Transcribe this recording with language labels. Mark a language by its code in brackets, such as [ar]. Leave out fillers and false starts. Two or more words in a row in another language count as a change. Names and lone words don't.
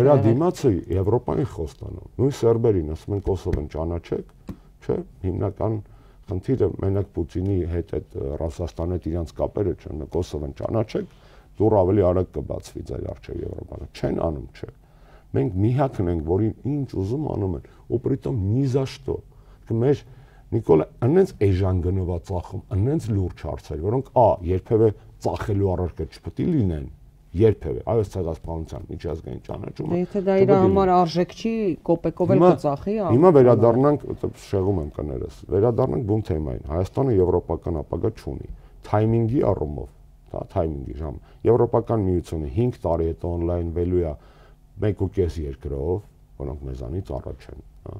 [hy] Դրա դիմացը Եվրոպային խոստանում։ Նույն սերբերին ասում են Կոսովոն ճանաչեք, չէ՞, հիմնական խնդիրը մենակ Պուտինի հետ այդ Ռուսաստանի հետ իրանց կապերը չեն, Կոսովոն ճանաչեք, դուր ավելի արագ կբացվի ձեր առջև Եվրոպան։ Չեն անում, չէ։ Մենք միակն ենք, որին ինչ ուզում անում են, ու [ru] притом ни за что։ [hy] Մեր Նիկոլա, անենց էժան գնովա ծախում, անենց լուրջ հարցեր, որոնք երբևէ ծախելու առարկա չպետք է լինեն, երբևէ, այո, ցեղասպանության միջազգային ճանաչումը։ Եթե դա իր համար արժեք չի, կոպեկով էլ կծախի։ Հիմա վերադառնանք, շեղում եմ կներես, վերադառնանք բուն թեմային։ Հայաստանը եվրոպական ապագա չունի։ Թայմինգի առումով, դա թայմինգի ժամ։ Եվրոպական միությունը 5 տարի հետո օնլայնվելու է 1.5 երկրով, որոնք մեզանից առաջ են,